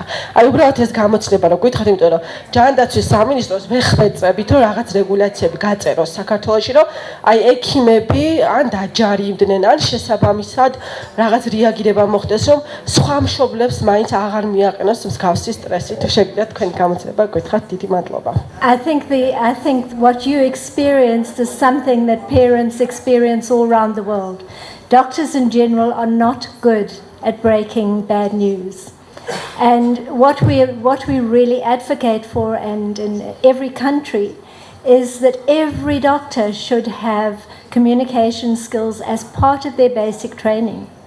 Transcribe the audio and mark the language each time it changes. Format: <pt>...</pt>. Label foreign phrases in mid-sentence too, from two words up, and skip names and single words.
<ka>აი უბრალოდ ეს გამოცდილება რომ გითხრათ, იმიტომ რომ ჯანდაცვის სამინისტროს ვეხვეწებით, რომ რაღაც რეგულაციები გაწეროს საქართველოში, რომ აი ექიმები ან დაჯარიმდნენ, ან შესაბამისად რაღაც რეაგირება მოხდეს, რომ სხვა მშობლებს მაინც აღარ მიაყენოს მსგავსი სტრესი. თუ შეგიძლიათ თქვენი გამოცდილება გითხრათ, დიდი მადლობა.</ka> <en>I think what you experienced is something that parents experience all around the world. Doctors in general are not good at breaking bad news. And what we really advocate for, and in every country, is that every doctor should have communication skills as part of their basic training.</en>